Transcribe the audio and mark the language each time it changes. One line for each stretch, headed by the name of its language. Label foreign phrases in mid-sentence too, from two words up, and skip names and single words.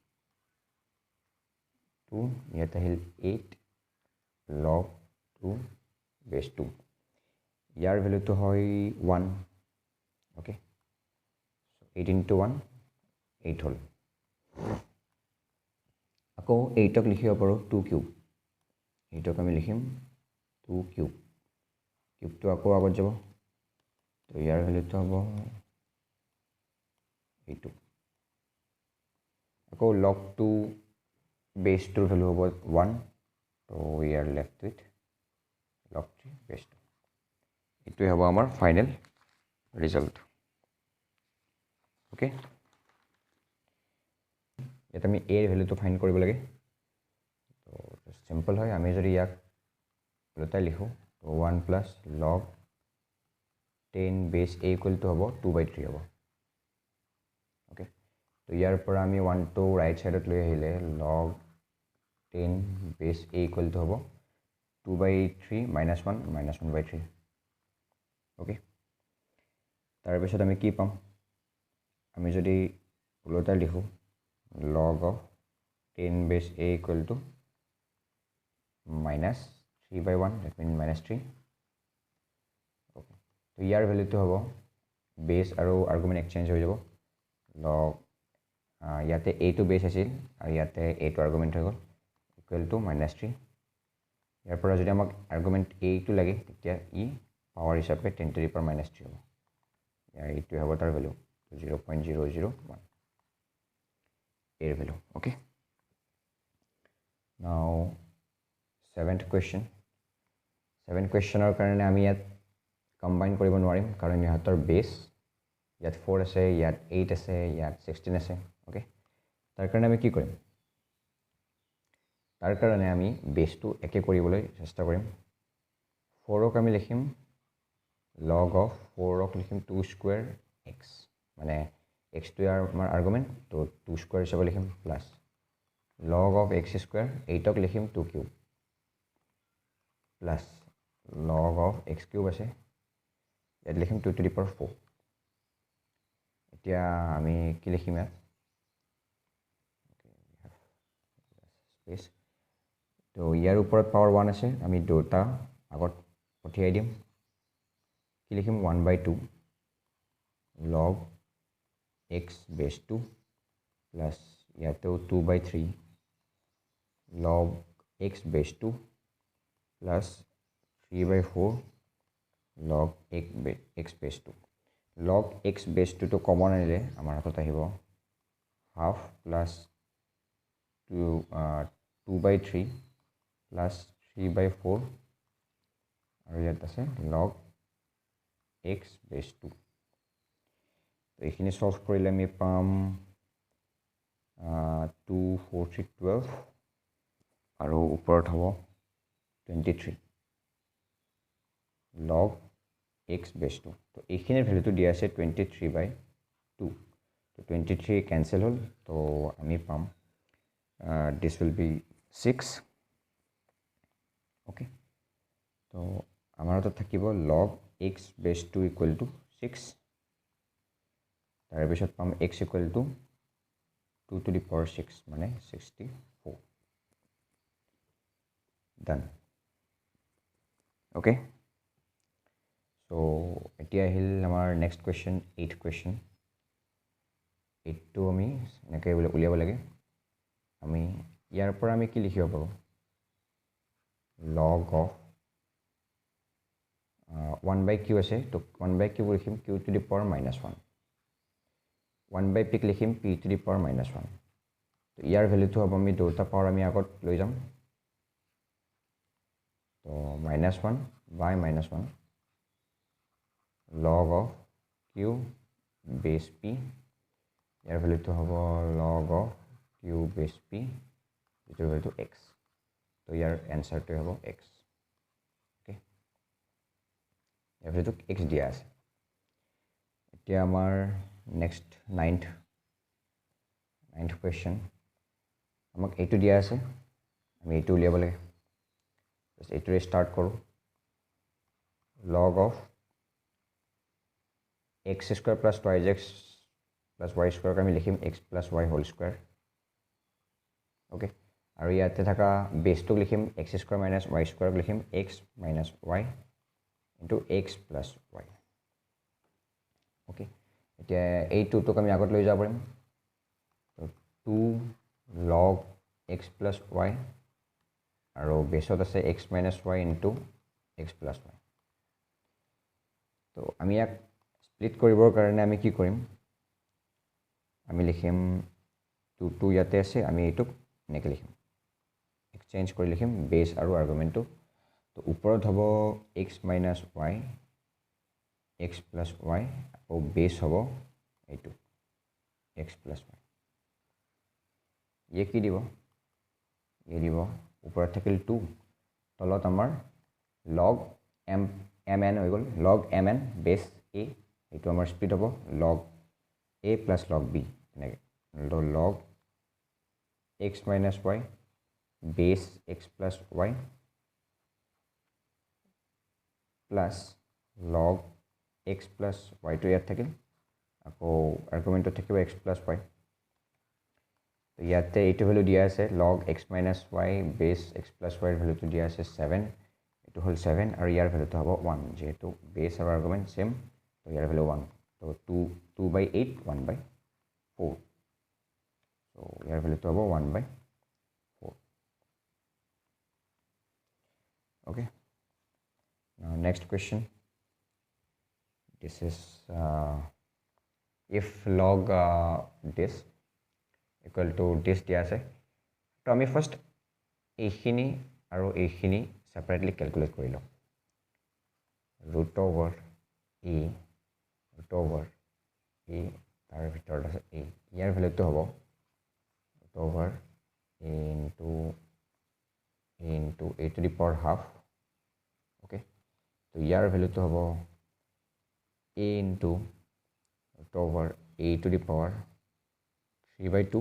Assamese: ইয়াত আহিল
English: 8 log 2 base 2
Assamese: ইয়াৰ ভ্যালুটো হয় 1
English: okay so 8 into 1
Assamese: 8 হল আকৌ 8 ক লিখিব পাৰো 2 কিউব 8 ক আমি লিখিম 2 কিউব কিউবটো আকৌ আগত যাব তো ইয়াৰ ভ্যালুটো হ'ব এইটো আকৌ
English: log 2 base 2
Assamese: ভ্যালু হ'ব 1 তো
English: we are left with log 3 base 2
Assamese: এইটোই হ'ব আমাৰ
English: final result okay
Assamese: এটা আমি a এর ভ্যালুটো ফাইন্ড কৰিব লাগে তো সিম্পল হয় আমি যদি ইয়াক লতাই লিখো তো
English: 1 plus log 10 base a equal to
Assamese: হ'ব 2/3 হ'ব ওকে তো ইয়াৰ পৰা আমি 1 to ৰাইট সাইডত লৈ আহিলে
English: log 10 base a equal to
Assamese: হ'ব
English: 2/3 minus 1 minus 1/3
Assamese: ওকে তাৰ পিছত আমি কি পাম আমি যদি উলটা লিখো log
English: of 10 base a equal to minus 3/1 that means minus 3 okay
Assamese: তো ইয়াৰ ভ্যালুটো হ'ব বেস আৰু
English: argument exchange
Assamese: হৈ যাব log ইয়াতে a টো বেছ আছিল আৰু ইয়াতে a টো আৰ্গুমেণ্ট হৈ গ'ল
English: equal to
Assamese: -3 ইয়াৰ পৰা যদি আমাক আৰ্গুমেণ্ট a টো লাগে তেতিয়া ই পাৱাৰ হিচাপে
English: 10 to the power -3
Assamese: হ'ব ইয়াৰ এইটোৱে হ'ব তাৰ ভেলু 0.001 এৰ ভেলু অ'কে নাও 7th কুৱেশ্যনৰ কাৰণে আমি ইয়াত কম্বাইন কৰিব নোৱাৰিম কাৰণ ইহঁতৰ বেছ ইয়াত 4 আছে ইয়াত 8 আছে ইয়াত 16 আছে অ'কে তাৰ কাৰণে আমি কি কৰিম তাৰ কাৰণে আমি বেছটো একে কৰিবলৈ চেষ্টা কৰিম 4ক আমি লিখিম
English: log of
Assamese: 4ক লিখিম
English: 2 square x
Assamese: মানে x টো আমাৰ আৰ্গুমেণ্ট তো
English: 2 square
Assamese: হিচাপে লিখিম
English: plus log of x square
Assamese: 8ক লিখিম
English: 2 cube plus log of x cube
Assamese: আছে ইয়াত লিখিম
English: 2 to the power 4
Assamese: এতিয়া আমি কি লিখিম ইয়াত স্পেচ তো ইয়াৰ ওপৰত পাৱাৰ 1 আছে আমি দুটা আগত পঠিয়াই দিম কি লিখিম
English: 1/2 log x base 2 plus
Assamese: ইয়াতেও
English: 2/3 log x base 2
Assamese: প্লাছ 3/4 log x base 2 log x base 2 টো কমন আনিলে আমাৰ হাতত আহিব
English: half plus 2/3 plus 3/4
Assamese: আৰু ইয়াত আছে
English: log x base 2
Assamese: তো এইখিনি সলভ কৰিলে আমি পাম 2 4 3 12 আৰু ওপৰত হ'ব
English: 23 log x base 2
Assamese: তো এইখিনিৰ ভেলুটো দিয়া আছে 23/2 তো 23 কেনসেল হ'ল তো আমি পাম
English: this will be 6 okay
Assamese: তো আমাৰ হাতত থাকিব
English: log x base 2 equal to 6
Assamese: তাৰ পিছত পাম
English: x equal to 2 to the power 6
Assamese: মানে 64
English: done okay so
Assamese: এতিয়া আহিল আমাৰ
English: next question
Assamese: 8th কুৱেশ্যন 8টো আমি এনেকৈ উলিয়াব লাগে আমি ইয়াৰ পৰা আমি কি লিখিব পাৰোঁ
English: log of 1/q
Assamese: আছে তো 1/q লিখিম
English: q to the power -1
Assamese: 1/p লিখিম
English: p to the power -1
Assamese: তো ইয়াৰ ভেলুটো হ'ব আমি দুটা পাৱাৰ আমি আগত লৈ যাম
English: তো -1 by -1 log of q base p
Assamese: ইয়াৰ ভেলুটো হ'ব
English: log of q base p
Assamese: যিটোৰ ভেলুটো x তো ইয়াৰ এনচাৰটো হ'ব x অ'কে ইয়াৰ ভেলুটো x দিয়া আছে এতিয়া আমাৰ নেক্সট 9th কুৱেশ্যন আমাক এইটো দিয়া আছে আমি এইটো উলিয়াব লাগে এইটোৰে ষ্টাৰ্ট কৰোঁ
English: log of x square plus 2x plus y square
Assamese: আমি লিখিম
English: x plus y whole square okay
Assamese: আৰু ইয়াতে থকা বেছটো লিখিম
English: x square minus y square লিখিম x minus y into x plus y okay
Assamese: এতিয়া এই 2টোক আমি আগত লৈ যাব পাৰিম তো
English: 2 log x plus y
Assamese: আৰু বেছত আছে
English: x minus y into x plus y
Assamese: তো আমি ইয়াক স্প্লিট কৰিবৰ কাৰণে আমি কি কৰিম আমি লিখিম 2 ইয়াতে আছে আমি এইটোক এনেকৈ লিখিম এক্সচেঞ্জ কৰি লিখিম বেছ আৰু আৰ্গুমেণ্টটো তো ওপৰত হ'ব
English: x minus y x plus y
Assamese: আৰু বেছ হ'ব এইটো
English: x plus y
Assamese: ইয়ে কি দিব ইয়ে দিব ওপৰত থাকিল 2 তলত আমাৰ log mn হৈ গ'ল log mn বেছ a এইটো আমাৰ স্প্লিট হ'ব
English: log a plus log b
Assamese: এনেকৈ
English: log x minus y base x plus y plus log x plus y to
Assamese: ইয়াত থাকিল আকৌ আৰ্গুমেণ্টটো থাকিব
English: x plus y
Assamese: তো ইয়াতে এইটো ভেলু দিয়া আছে
English: log x minus y base x plus y
Assamese: ভেলুটো দিয়া আছে 7 এইটো হ'ল 7 আৰু ইয়াৰ ভেলুটো হ'ব 1 যেহেতু বেছ আৰু আৰ্গুমেণ্ট সেম তো ইয়াৰ ভেলু 1 তো 2/8 1/4 So ইয়াৰ ভ্যালুটো হ'ব 1/4.
English: Okay, now next question. This is if log this equal to this
Assamese: দিয়া আছে, তো আমি ফাৰ্ষ্ট এইখিনি আৰু এইখিনি সেপাৰেটলি ক্যালকুলেট কৰি লওঁ.
English: root over a
Assamese: তাৰ ভিতৰত আছে
English: a,
Assamese: ইয়াৰ ভ্যালুটো হ'ব
English: root over a into a to the power half. Okay, so
Assamese: ইয়াৰ ভ্যালুটো হ'ব
English: a into root over a to the power 3/2.